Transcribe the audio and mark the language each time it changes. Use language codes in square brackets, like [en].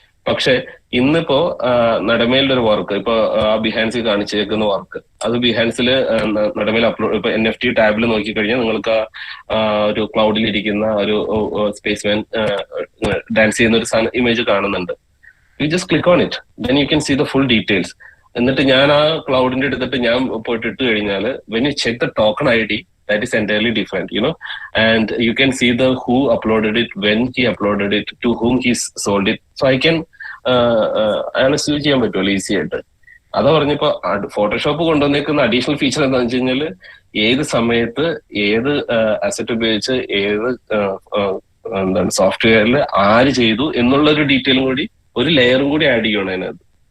[ml] പക്ഷെ ഇന്നിപ്പോ നടമേലിന്റെ ഒരു വർക്ക്, ഇപ്പൊ ബിഹാൻസിൽ കാണിച്ചേക്കുന്ന വർക്ക്, അത് ബിഹാൻസിൽ നടമേൽ അപ്ലോഡ്, ഇപ്പൊ NFT ടാബിൽ നോക്കിക്കഴിഞ്ഞാൽ നിങ്ങൾക്ക് ഒരു ക്ലൗഡിൽ ഇരിക്കുന്ന ഒരു സ്പേസ്മാൻ ഡാൻസ് ചെയ്യുന്ന ഒരു ഇമേജ് കാണുന്നുണ്ട്. [en] You just click on it, then you can see the full details. [ml] എന്നിട്ട് ഞാൻ ആ ക്ലൗഡിന്റെ എടുത്തിട്ട് ഞാൻ പോയിട്ട് ഇട്ട് കഴിഞ്ഞാൽ [en] When you check the token ID, that is entirely different, and you can see the who uploaded it, when he uploaded it, to whom he sold it. [ml] So I can അയാളെ switch ചെയ്യാൻ പറ്റുമല്ലോ easy ആയിട്ട്. അതാ പറഞ്ഞപ്പോ Photoshop കൊണ്ടുവന്നേക്കുന്ന additional feature എന്താണെന്ന് വെച്ച് കഴിഞ്ഞാൽ, ഏത് സമയത്ത് ഏത് അസറ്റ് ഉപയോഗിച്ച് ഏത് എന്താണ് സോഫ്റ്റ്വെയറിൽ ആര് ചെയ്തു എന്നുള്ള ഒരു ഡീറ്റെയിലും കൂടി, ഒരു ലെയറും കൂടി ആഡ് ചെയ്യണം അതിനകത്ത്.